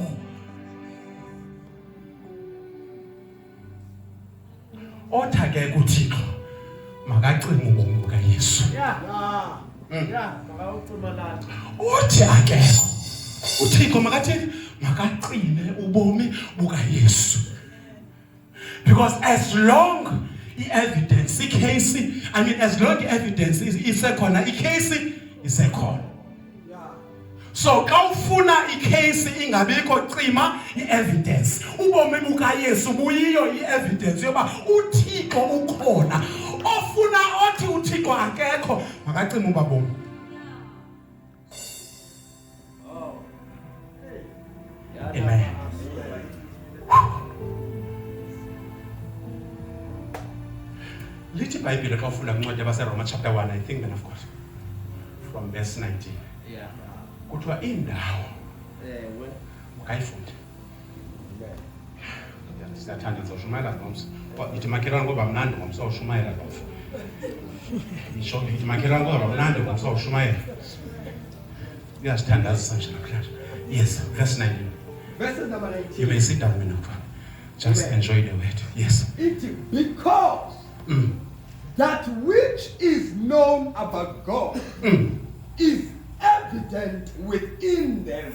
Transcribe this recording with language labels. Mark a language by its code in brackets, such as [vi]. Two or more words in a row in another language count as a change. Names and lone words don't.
[xh] Otha ke kuThixo makacime ubomi bukaYesu. Uthi akekho uThixo makathini makacime ubomi bukaYesu. [en] Because as long evidence case, as long evidence is [xh] ekhona, icase isekhona. So xa ufuna icase ingabikho cima evidence. Ubomi bukaYesu buyiyo evidence yoba uThixo ukhona. Ofuna othi uThixo akekho makacime ubabomi. Amen. Lithi iBhayibhile xa ufunda kwincwadi yabaseRoma chapter 1, [en] I think then of course from verse 19. Yeah. [xh] Kuthiwa indawo ukayifunde. [zu] Siyathanda ngizoshumayela ngomso. [xh] Ithi makhelwane ngoba mnandi ngomso ushumayela ngomso. Isho ithi makhelwane ngoba mnandi ngomso ushumayela. Uyasithandaza nje namhlanje. [en] Yes, verse 19. Verse number 19. You may sit down now. Just enjoy the word. Yes. It because that which is known about God is evident within them.